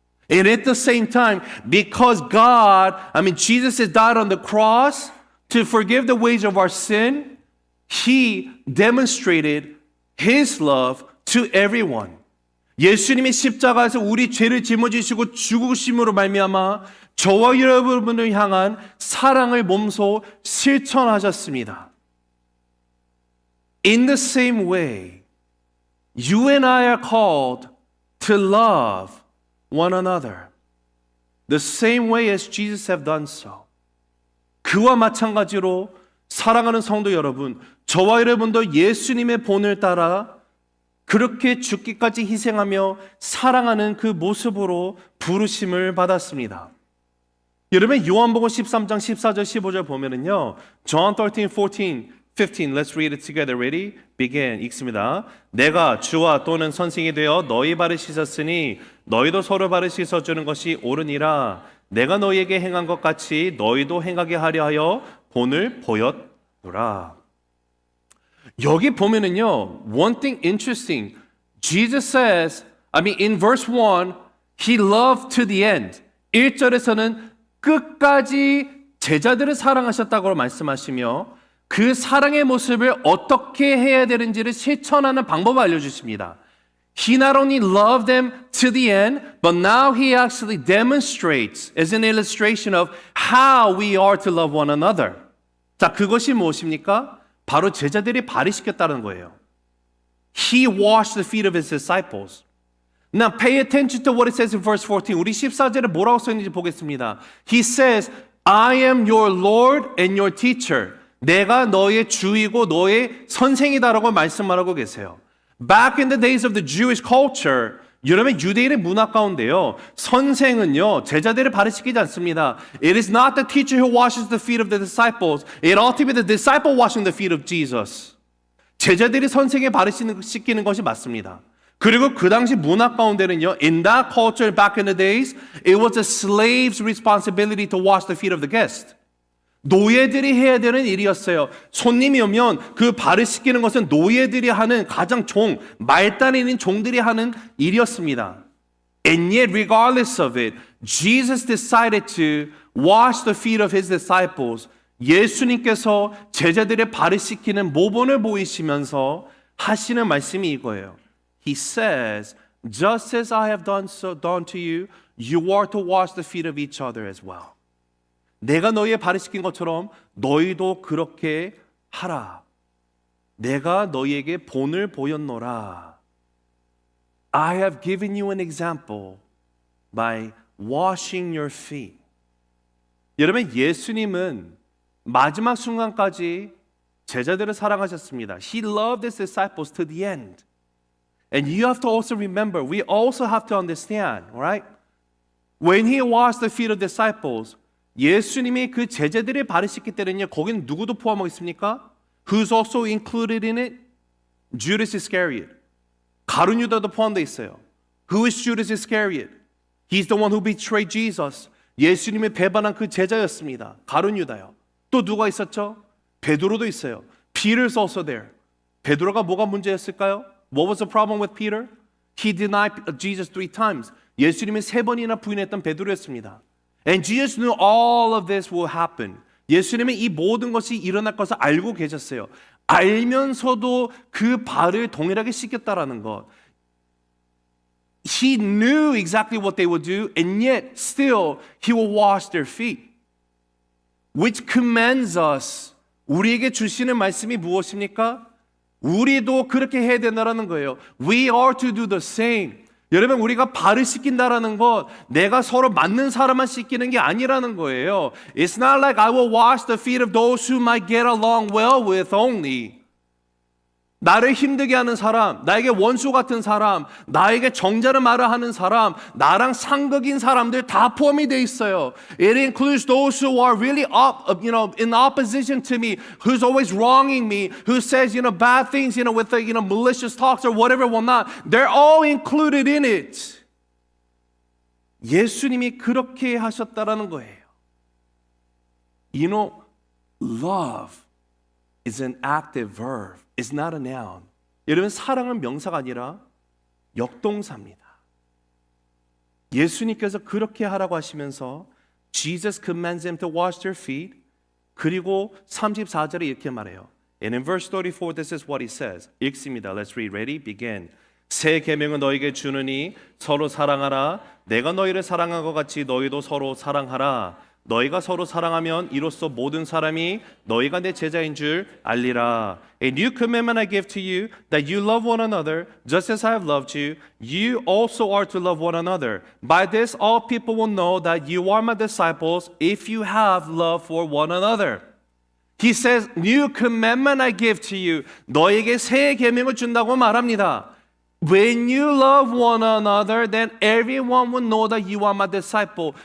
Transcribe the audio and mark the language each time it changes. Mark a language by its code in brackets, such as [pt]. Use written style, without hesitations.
[en] And at the same time, because Jesus has died on the cross to forgive the wage of our sin, he demonstrated his love to everyone. [ko] 예수님이 십자가에서 우리 죄를 짊어지시고 죽으심으로 말미암아 저와 여러분을 향한 사랑을 몸소 실천하셨습니다. [en] In the same way, you and I are called to love one another. The same way as Jesus have done so. [ko] 그와 마찬가지로 사랑하는 성도 여러분, 저와 여러분도 예수님의 본을 따라 그렇게 죽기까지 희생하며 사랑하는 그 모습으로 부르심을 받았습니다. 여러분, 요한복음 13장 14절 15절 보면은요, [en] John 13, 14, 15, let's read it together. Ready? Begin. [ko] 읽습니다. 내가 주와 또는 선생이 되어 너희 발을 씻었으니 너희도 서로 발을 씻어주는 것이 옳으니라. 내가 너희에게 행한 것 같이 너희도 행하게 하려 하여 본을 보였노라. 여기 보면은요, [en] one thing interesting. Jesus says, in verse 1, he loved to the end. [ko] 1절에서는 끝까지 제자들을 사랑하셨다고 말씀하시며 그 사랑의 모습을 어떻게 해야 되는지를 실천하는 방법을 알려주십니다. [en] He not only loved them to the end, but now he actually demonstrates as an illustration of how we are to love one another. [ko] 자, 그것이 무엇입니까? 바로 제자들이 발을 씻겼다는 거예요. [en] He washed the feet of his disciples. Now pay attention to what it says in verse 14. [ko] 우리 14절에 뭐라고 써있는지 보겠습니다. [en] He says, I am your Lord and your teacher. [ko] 내가 너의 주이고 너의 선생이다라고 말씀하고 계세요. [en] Back in the days of the Jewish culture, [ko] 여러분 유대인의 문화 가운데요, 선생은요 제자들을 발을 씻기지 않습니다. [en] It is not the teacher who washes the feet of the disciples. It ought to be the disciple washing the feet of Jesus. [ko] 제자들이 선생의 발을 씻기는 것이 맞습니다. 그리고 그 당시 문화 가운데는요, [en] in that culture back in the days, it was a slave's responsibility to wash the feet of the guest. [ko] 노예들이 해야 되는 일이었어요. 손님이 오면 그 발을 씻기는 것은 노예들이 하는 가장 말단에 있는 종들이 하는 일이었습니다. [en] And yet, regardless of it, Jesus decided to wash the feet of his disciples. [ko] 예수님께서 제자들의 발을 씻기는 모범을 보이시면서 하시는 말씀이 이거예요. [en] He says, just as I have done to you, you are to wash the feet of each other as well. [ko] 내가 너희의 발을 씻긴 것처럼 너희도 그렇게 하라. 내가 너희에게 본을 보였노라. [en] I have given you an example by washing your feet. [ko] 여러분, 예수님은 마지막 순간까지 제자들을 사랑하셨습니다. [en] He loved his disciples to the end. And you have to also remember, we also have to understand, right? When he washed the feet of disciples, [ko] 예수님이 그 제자들의 발을 씻기 때는요, 거기는 누구도 포함하고 있습니까? [en] Who's also included in it? Judas Iscariot. [ko] 가룟 유다도 포함되어 있어요. [en] Who is Judas Iscariot? He's the one who betrayed Jesus. [ko] 예수님이 배반한 그 제자였습니다. 가룟 유다요. 또 누가 있었죠? 베드로도 있어요. [en] Peter's also there. [ko] 베드로가 뭐가 문제였을까요? [en] What was the problem with Peter? He denied Jesus 3 times. [ko] 예수님이 3번이나 부인했던 베드로였습니다. [en] And Jesus knew all of this will happen. [ko] 예수님은 이 모든 것이 일어날 것을 알고 계셨어요. 알면서도 그 발을 동일하게 씻겼다라는 것. [en] He knew exactly what they would do, and yet still he will wash their feet. Which commands us. [ko] 우리에게 주시는 말씀이 무엇입니까? 우리도 그렇게 해야 된다는 거예요. [en] We are to do the same. [ko] 여러분, 우리가 발을 씻긴다라는 것, 내가 서로 맞는 사람만 씻기는 게 아니라는 거예요. [en] It's not like I will wash the feet of those who might get along well with only. [ko] 나를 힘들게 하는 사람, 나에게 원수 같은 사람, 나에게 정죄를 말을 하는 사람, 나랑 상극인 사람들 다 포함이 돼 있어요. [en] It includes those who are really in opposition to me, who's always wronging me, who says, bad things, with the, malicious talks or whatever will not. They're all included in it. [ko] 예수님이 그렇게 하셨다라는 거예요. [en] Love is an active verb. It's not a noun. [ko] 여러분, 사랑은 명사가 아니라 역동사입니다. 예수님께서 그렇게 하라고 하시면서 [en] Jesus commands them to wash their feet. [ko] 그리고 34절에 이렇게 말해요. [en] And in verse 34, this is what he says. [ko] 읽습니다. [en] Let's read. Ready? Begin. [ko] 새 계명은 너에게 주느니 서로 사랑하라. 내가 너희를 사랑한 것 같이 너희도 서로 사랑하라. 너희가 서로 사랑하면 이로써 모든 사람이 너희가 내 제자인 줄 알리라. [en] A new commandment I give to you, that you love one another, just as I have loved you. You also are to love one another. By this all people will know that you are my disciples, if you have love for one another. He says, new commandment I give to you. [ko] 너에게 새 계명을 준다고 말합니다. [en] When you love one another, then everyone will know that you are my disciple.